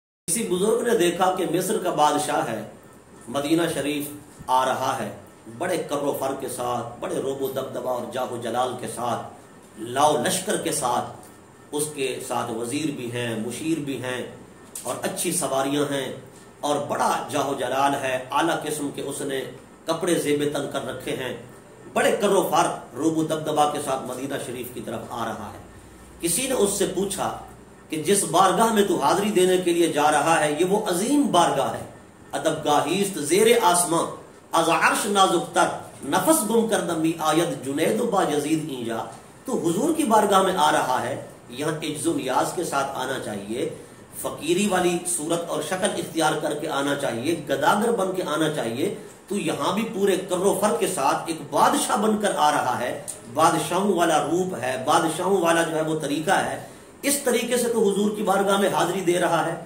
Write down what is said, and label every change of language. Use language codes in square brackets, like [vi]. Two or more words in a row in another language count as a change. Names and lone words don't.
[ur] کسی بزرگ نے دیکھا کہ مصر کا بادشاہ ہے، مدینہ شریف آ رہا ہے، بڑے کر و فر کے ساتھ، بڑے روب و دبدبہ اور جاہ و جلال کے ساتھ، لاؤ لشکر کے ساتھ، اس کے ساتھ وزیر بھی ہیں، مشیر بھی ہیں اور اچھی سواریاں ہیں اور بڑا جاہ و جلال ہے، اعلیٰ قسم کے اس نے کپڑے زیب تن کر رکھے ہیں، بڑے کر و فر روب و دبدبہ کے ساتھ مدینہ شریف کی طرف آ رہا ہے۔ کسی نے اس سے پوچھا کہ جس بارگاہ میں تو حاضری دینے کے لیے جا رہا ہے یہ وہ عظیم بارگاہ ہے، [fa] ادب گاہیست زیر آسماں، از عرش نازک تر، نفس گم کردمی آید جنید و با یزید اینجا، [ur] تو حضور کی بارگاہ میں آ رہا ہے، یہاں عجز و نیاز کے ساتھ آنا چاہیے، فقیری والی صورت اور شکل اختیار کر کے آنا چاہیے، گداگر بن کے آنا چاہیے، تو یہاں بھی پورے کر و فر کے ساتھ ایک بادشاہ بن کر آ رہا ہے، بادشاہوں والا روپ ہے، بادشاہوں والا جو ہے وہ طریقہ ہے، اس طریقے سے تو حضور کی بارگاہ میں حاضری دے رہا ہے۔